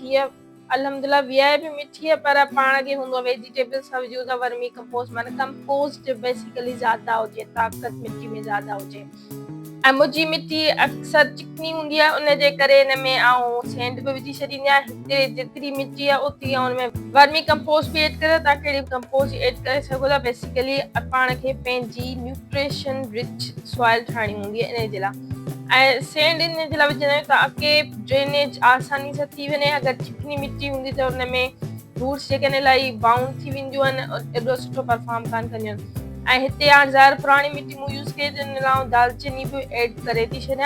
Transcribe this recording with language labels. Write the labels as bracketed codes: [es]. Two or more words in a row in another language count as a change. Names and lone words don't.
[sd] हीअ अल्हम्दुलिल्लाह वीआईपी मिट्टी आहे, पर पाण खे हूंदो वेजिटेबल्स सां विझूं था, [en] vermi compost [sd] माना [en] compost basically [sd] ज़्यादा हुजे, ताक़त मिट्टी में ज़्यादा हुजे। ऐं मुंहिंजी मिट्टी अक्सर चिकनी हूंदी आहे, उन जे करे हिन में आउं सैंड बि विझी छॾींदी आहियां। हिते जेतिरी मिट्टी आहे ओतिरी हुन में [en] vermi compost [sd] बि एड करे, तव्हां कहिड़ी कंपोस्ट एड करे सघो था। बेसिकली पाण खे पंहिंजी [en] nutrition rich soil [sd] ठाहिणी हूंदी आहे इन जे लाइ। ऐं सैंड इन जे लाइ विझंदा आहियूं ताकी ड्रेनेज आसानी सां थी वञे। अगरि चिकनी मिट्टी हूंदी त हुन में रूट्स जेके इलाही बाउंड थी वेंदियूं आहिनि, एॾो सुठो परफॉर्म कान कंदियूं आहिनि। ऐं हिते हाणे ज़ाहिर पुराणी मिट्टी मूं यूज़ कई, त हिन लाइ दालचीनी बि एड करे थी छॾियां।